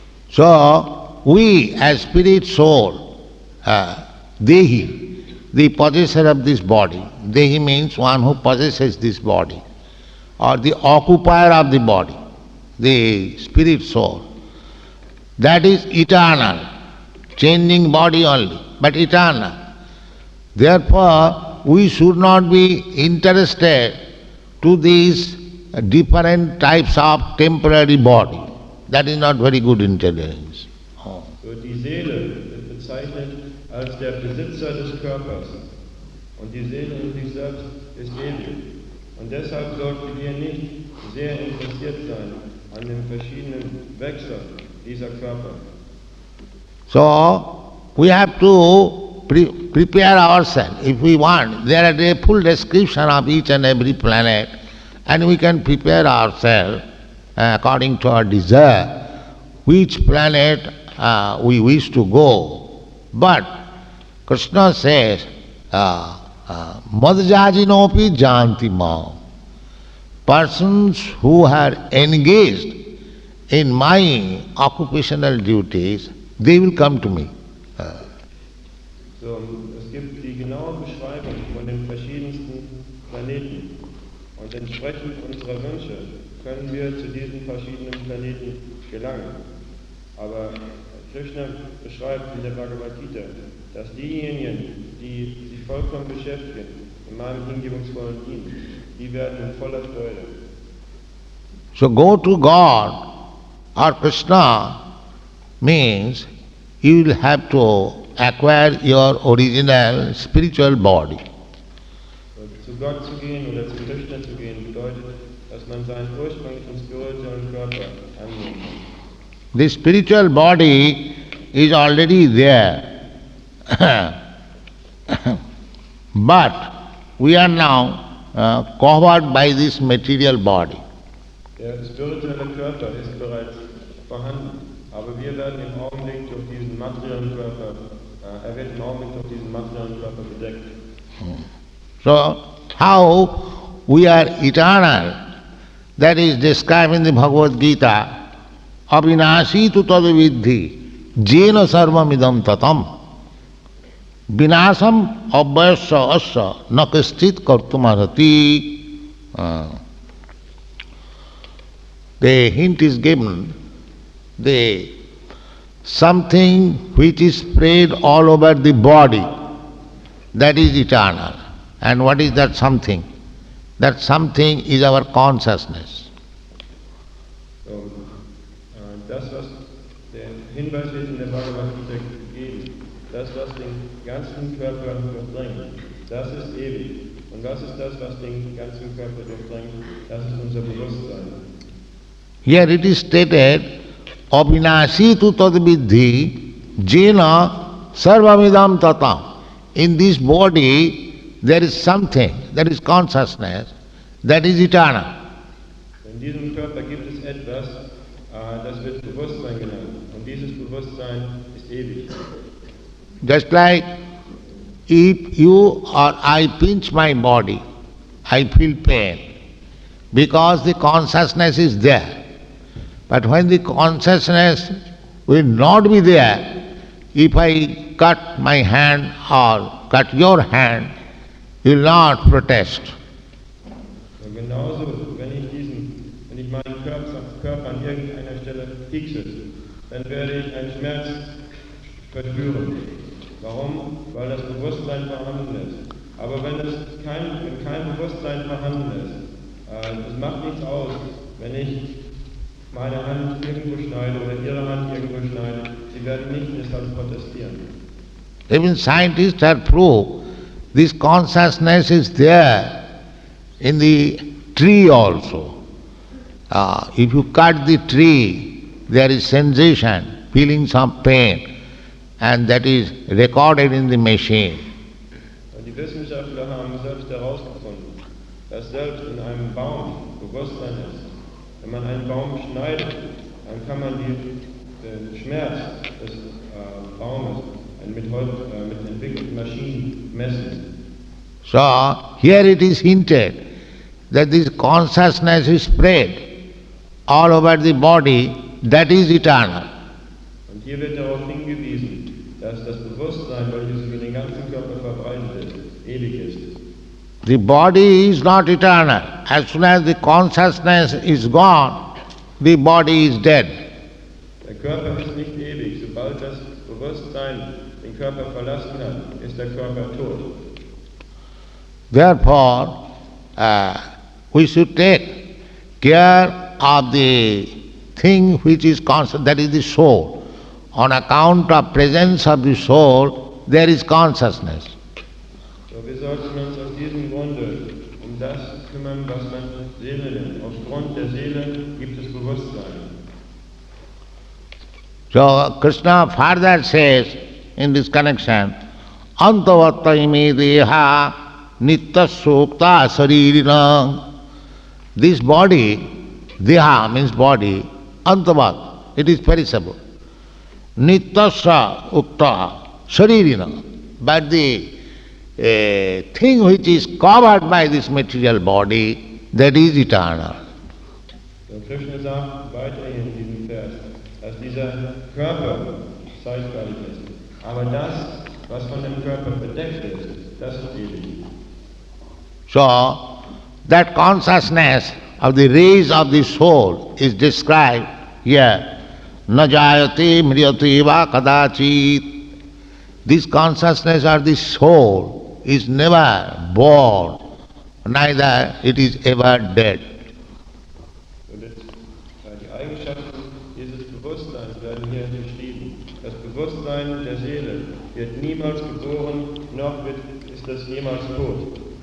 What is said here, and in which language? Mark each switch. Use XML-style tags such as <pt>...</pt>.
<en>So, we as spirit soul, Dehi, the possessor of this body, Dehi means one who possesses this body, or the occupier of the body, the spirit soul, that is eternal, changing body only. but eternal. Therefore, we should not be interested to these different types of temporary body. That is not very good intelligence.</en> <de>So die Seele wird bezeichnet als der Besitzer des Körpers. Und die Seele in sich selbst ist ewig. Und deshalb sollten wir nicht sehr interessiert sein an den verschiedenen Wechseln dieser Körper.</de> <en>So, we have to prepare ourselves. If we want, there is a full description of each and every planet, and we can prepare ourselves according to our desire, which planet we wish to go. But Krishna says,</en> <sa>madhyajinopi janti mam.</sa> <en>Persons who are engaged in my occupational duties, they will come to me.</en> <de>So, es gibt die genaue Beschreibung von den verschiedensten Planeten. Und entsprechend unserer Wünsche können wir zu diesen verschiedenen Planeten gelangen. Aber Krishna beschreibt in der Bhagavad Gita, dass diejenigen, die sich vollkommen beschäftigen in meinem hingebungsvollen Dienst, die werden in voller Freude.</de> <en>So go to God or Krishna means you will have to acquire your original spiritual body.</en> <de>Zu Gott zu gehen oder zu Krishna zu gehen bedeutet, dass man seinen ursprünglichen spirituellen Körper annehmen kann.</de> <en>The spiritual body is already there. But we are now covered by this material body.</en> <de>Der spirituelle Körper ist bereits vorhanden, aber wir werden im Augenblick durch diesen materiellen Körper, er wird im Augenblick durch diesen materiellen Körper bedeckt.</de> <en>So, how we are eternal, that is described in the Bhagavad Gita,</en> <sa>avinashi tu tadavidhi, jena sarvamidam tatam, vinasam abhyasya asya nakaschit kartumarhati.</sa> <en>The hint is given, the something which is spread all over the body, that is eternal. And what is that something? That something is our consciousness.</en> <de>So, das, was der Hinweis wird in der Bhagavad Gita gegeben, das, was den ganzen Körper durchdringt, das ist ewig. Und was ist das, was den ganzen Körper durchdringt? Das ist unser Bewusstsein.</de> <en>Here it is stated,</en> <sa>avinashi tu tadvidhi jena sarvamidam tatam.</sa> <en>In this body there is something, that is consciousness, that is eternal.</en> <de>In diesem Körper gibt es etwas, das wird Bewusstsein genannt. Und dieses Bewusstsein ist ewig.</de> <en>Just like if you or I pinch my body, I feel pain, because the consciousness is there. But when the consciousness will not be there, if I cut my hand or cut your hand, you will not protest.</en> <de>Und genauso, wenn ich meinen Körper an irgendeiner Stelle fixe, dann werde ich einen Schmerz verspüren. Warum? Weil das Bewusstsein vorhanden ist. Aber wenn kein Bewusstsein vorhanden ist, es macht nichts aus, wenn ich meine Hand irgendwo schneide oder ihre Hand irgendwo schneide, sie werden nicht deshalb protestieren.</de> <en>Even scientists have proved this consciousness is there in the tree also. If you cut the tree, there is sensation, feeling some pain, and that is recorded in the machine.</en> <de>Und die Wissenschaftler haben selbst herausgefunden, dass selbst in einem Baum Bewusstsein ist. Wenn man einen Baum schneidet, dann kann man den Schmerz des Baumes mit entwickelten Maschinen messen.</de> <en>So, here it is hinted that this consciousness is spread all over the body, that is eternal.</en> <de>Und hier wird darauf hingewiesen, dass das Bewusstsein, welches über den ganzen Körper verbreitet ist, ewig ist.</de> <en>The body is not eternal. As soon as the consciousness is gone, the body is dead.</en> <de>Der Körper ist nicht ewig. Sobald das Bewusstsein den Körper verlassen hat, ist der Körper tot.</de> <en>Therefore, we should take care of the thing which is conscious, that is the soul. On account of presence of the soul, there is consciousness.</en> <de>So, wir sollten uns aus diesem Grunde das kümmern, was man Seele nennt. Aufgrund der Seele gibt es Bewusstsein.</de> <en>So Krishna further says in this connection,</en> <sa>Antavatta ime deha nitta sukta saririna.</sa> <en>This body, deha means body, antavat, it is perishable.</en> <sa>Nittasya ukta saririna.</sa> <en>But the thing which is covered by this material body, that is eternal.</en> <de>So Krishna sagt weiterhin in diesem Vers, dass dieser Körper zeitweilig ist. Aber das, was von dem Körper bedeckt ist, das ist ewig.</de> <en>So, that consciousness of the rays of the soul is described here.</en> <sa>Na jayate mriyate va kadachit.</sa> <en>This consciousness of the soul is never born, neither it is ever dead.</en> <de>Und jetzt, die Eigenschaften dieses Bewusstseins werden hier beschrieben. Das Bewusstsein der Seele wird niemals geboren, noch ist es jemals tot.</de>